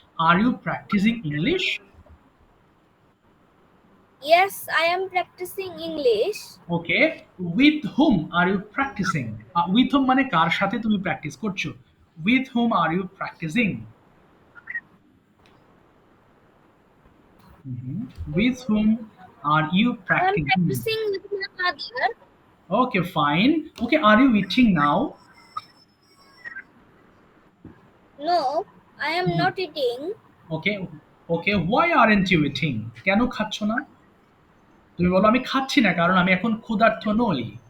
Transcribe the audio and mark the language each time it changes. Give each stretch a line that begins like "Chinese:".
English: Are you practicing English? Yes, I am practicing English. Okay. With whom are you practicing? With whom
Bangla: মানে কার সাথে তুমি practice করছো?
English: With whom are you practicing? With whom are you I am practicing? practicing with my mother. Okay, fine. Okay, are you eating now? No, I am not eating Okay. Okay, why aren't you eating?
Bangla: কেন খাচ্ছ না? তুমি বলো, আমি খাচ্ছি না কারণ আমি এখন ক্ষুধার্ত নই।